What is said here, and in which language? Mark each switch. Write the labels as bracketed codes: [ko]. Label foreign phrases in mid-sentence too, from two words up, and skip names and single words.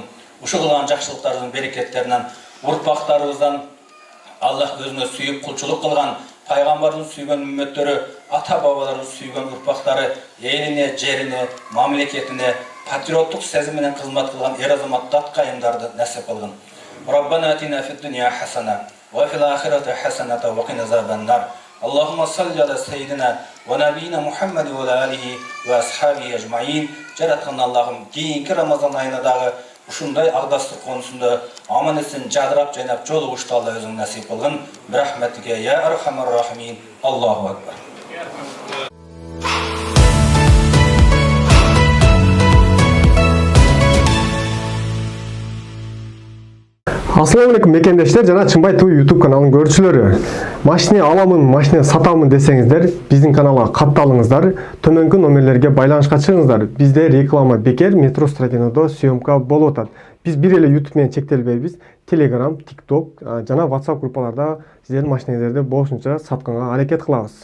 [ky] Ушул кылган жакшылыктардын берекеттеринен урпактарыбыздан Аллах өзүнө сүйүп кулчулук кылган пайгамбардын сүйгөн үммөттөрү, ата бабалардын сүйгөн урпактары элине, жерине, мамлекетине патриоттук сезим менен кызмат кылган эр азамат даттыкайымдарды насип кылгын. [ar] ربنا آتنا في الدنيا حسنة وفي الآخرة حسنة وقنا عذاب النار. اللهم صل على سيدنا ونبينا محمد وآله وأصحابه أجمعين. [ky] Жараткан Аллахым, кийинки Рамазан айына дагы ушундай агдастык конусунда аман-эсен жадырап жайнап жолугушты Алла өзүң насип кылгын. [ar] برحمتك يا أرحم الراحمين. الله أكبر. السلام عليكم [ky] мекендештер жана Чынбай ТV YouTube каналынын көрүүчүлөрү. Машина аламын, машина сатамын десеңиздер, биздин каналга катталыңыздар. Төмөнкү номерлерге байланышка чыгыңыздар. Бизде реклама бекер, метро стадиондо съемка болуп атат. Биз бир эле YouTube менен чектелбейбиз. Telegram, TikTok жана WhatsApp группаларда сиздердин машинаңыздарды болушунча сатканга аракет кылабыз.